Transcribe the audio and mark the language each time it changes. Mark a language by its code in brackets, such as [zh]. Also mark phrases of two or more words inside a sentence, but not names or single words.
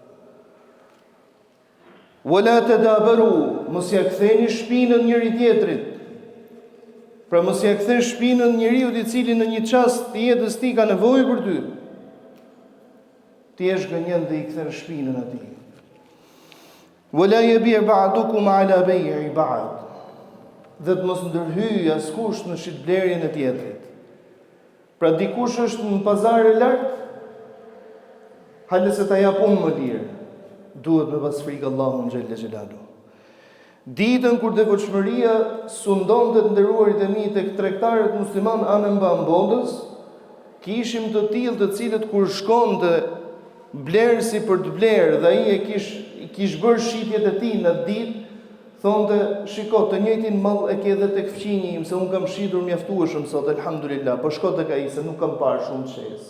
[ar] ولا تدابروا, [sq] mos ja ktheni shpinën njëri tjetrit. Pra mos ja kthe shpinën njeriu i cili në një çast të jetës tij ka nevojë për ty. Ti je gënjen dhe i kthen shpinën atij. [ar] ولا يبع بعضكم على بيع بعض. [sq] Dhe të mos ndërhyj askush në shitblerjen e tjetrit. Pra dikush është në pazar e lartë, hale se ta jap unë më lirë, duhet me pas frikë Allahun [ar] جل جلاله. [sq] Ditën kur devotshmëria sundonte të nderuarit e mi tek tregtarët musliman anë mban botës, kishim të tillë të cilët kur shkonte blerësi për të blerë dhe ai e kish bërë shitjet e tij në ditë, thonte, shiko, të njëjtin mall e ke edhe tek fqinji im, se un kam shitur mjaftueshëm sot, elhamdulillah, po shko tek ai se nuk kam parë shumë çes.